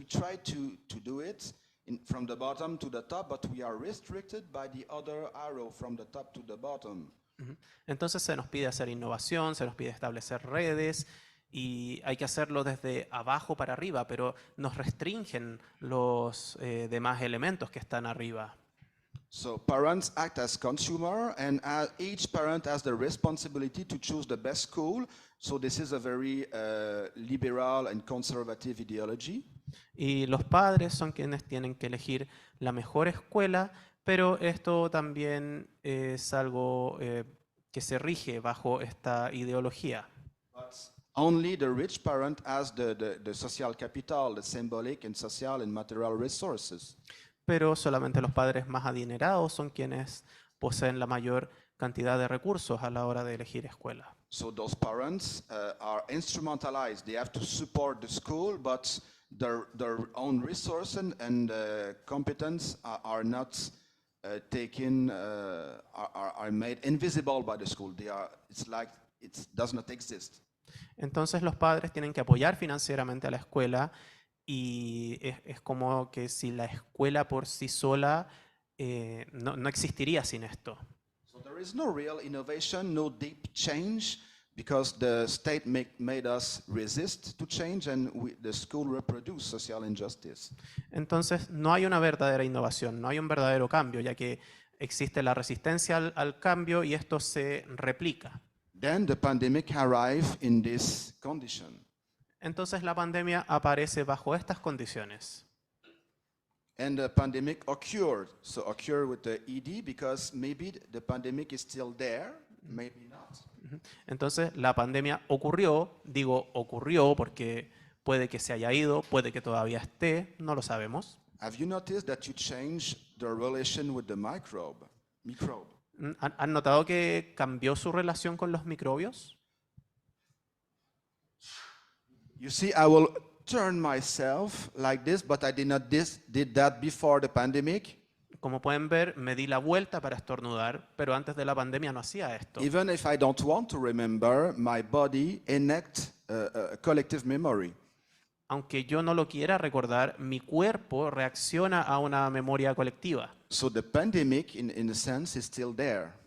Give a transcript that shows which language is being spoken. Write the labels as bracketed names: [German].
[English] We try to do it from the bottom to the top, but we are restricted by the other arrow from the top to the bottom. [Spanish] Entonces se nos pide hacer innovación, se nos pide establecer redes y hay que hacerlo desde abajo para arriba, pero nos restringen los demás elementos que están arriba. [English] So parents act as consumer, and each parent has the responsibility to choose the best school. So this is a very liberal and conservative ideology. [Spanish] Y los padres son quienes tienen que elegir la mejor escuela, pero esto también es algo que se rige bajo esta ideología. [English] But only the rich parent has the social capital, the symbolic and social and material resources. [Spanish] Pero solamente los padres más adinerados son quienes poseen la mayor cantidad de recursos a la hora de elegir escuela. [English] So those parents are instrumentalized. They have to support the school, but their own resources and competence are not taken, are made invisible by the school. It's like it does not exist. [Spanish] Entonces los padres tienen que apoyar financieramente a la escuela y es como que si la escuela por sí sola no existiría sin esto. [English] So there is no real innovation, no deep change, because the state made us resist to change, and the school reproduce social injustice. [Spanish] Entonces no hay una verdadera innovación, no hay un verdadero cambio, ya que existe la resistencia al cambio y esto se replica. [English] Then the pandemic arrived in this condition. [Spanish] Entonces la pandemia aparece bajo estas condiciones. [English] And the pandemic occurred. So occurred with the ED because maybe the pandemic is still there, maybe not. [Spanish] Entonces la pandemia ocurrió, digo ocurrió porque puede que se haya ido, puede que todavía esté, no lo sabemos. [English] Have you noticed that you change the relation with the microbe? [Spanish] ¿Han notado que cambió su relación con los microbios? [English] You see, I will turn myself like this, but I did that before the pandemic. [Spanish] Como pueden ver, me di la vuelta para estornudar, pero antes de la pandemia no hacía esto. [English] Even if I don't want to remember, my body enact a collective memory. [Spanish] Aunque yo no lo quiera recordar, mi cuerpo reacciona a una memoria colectiva. [English] So the pandemic, in a sense, is still there.